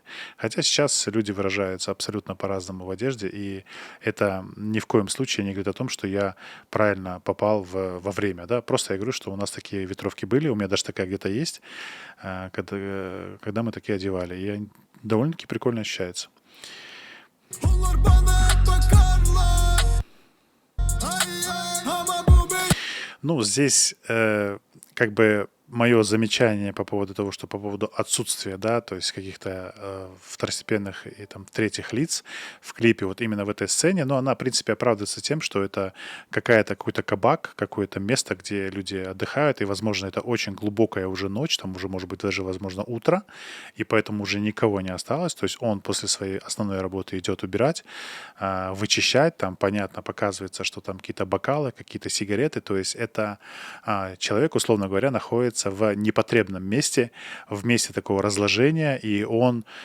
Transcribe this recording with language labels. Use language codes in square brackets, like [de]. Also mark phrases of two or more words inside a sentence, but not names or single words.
[ru] Хотя сейчас люди выражаются абсолютно по-разному в одежде, и это ни в коем случае не говорит о том, что я правильно попал во время. Да? Просто я говорю, что у нас такие ветровки были, у меня даже такая где-то есть, когда мы такие одевали. И довольно-таки прикольно ощущается. [tr] Onlar bana hep bakarlar. Ay, ay, ama bu benim. [ru] Ну, здесь как бы мое замечание по поводу того, что по поводу отсутствия, да, то есть каких-то второстепенных и там третьих лиц в клипе, вот именно в этой сцене, но она, в принципе, оправдывается тем, что это какой-то кабак, какое-то место, где люди отдыхают, и, возможно, это очень глубокая уже ночь, там уже, может быть, даже, возможно, утро, и поэтому уже никого не осталось, то есть он после своей основной работы идет убирать, вычищать, там, понятно, показывается, что там какие-то бокалы, какие-то сигареты, то есть это человек, условно говоря, находится в непотребном месте, в месте такого разложения, и он,